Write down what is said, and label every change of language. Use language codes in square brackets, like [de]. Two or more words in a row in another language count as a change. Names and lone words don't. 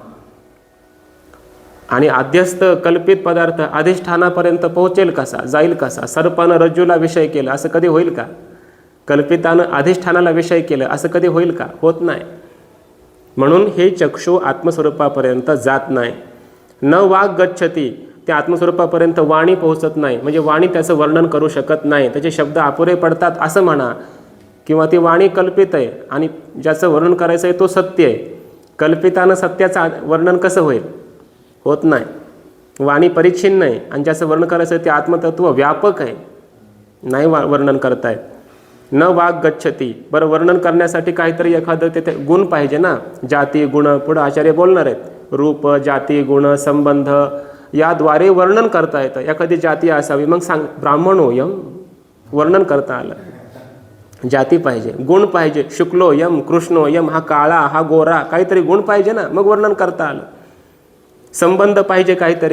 [mr] आणि अध्यस्त कल्पित पदार्थ अधिष्ठानापर्यंत पोहोचेल कसा जाईल कसा सर्पानं रज्जूला विषय केला असं कधी होईल का कल्पितानं अधिष्ठानाला विषय केलं असं कधी होईल का होत नाही म्हणून हे चक्षु आत्मस्वरूपापर्यंत जात नाही [sa] न वाक् गच्छति [mr] त्या आत्मस्वरूपापर्यंत वाणी पोहोचत नाही म्हणजे वाणी त्याचं वर्णन करू शकत नाही त्याचे शब्द अपुरे पडतात असं म्हणा किंवा ती वाणी कल्पित आहे आणि ज्याचं वर्णन करायचं आहे तो सत्य आहे कल्पितानं सत्याचं वर्णन कसं होईल होत नाही वाणी परिच्छिन्न आहे आणि ज्याचं वर्णन करायचं आहे ते आत्मतत्व व्यापक आहे नाही वर्णन करतायत [sa] न वाक् गच्छति [mr] बरं वर्णन करण्यासाठी काहीतरी एखादं तिथे गुण पाहिजे ना जाती गुण पुढं आचार्य बोलणार आहेत रूप जाती गुण संबंध याद्वारे वर्णन करता येतं एखादी जाती असावी मग सांग ब्राह्मणोयम वर्णन करता आलं जाती पाहिजे गुण पाहिजे [sa] शुक्लोयम कृष्णोयम [mr] हा काळा हा गोरा काहीतरी गुण पाहिजे ना मग वर्णन करता आलं संबंध पाहिजे काहीतरी.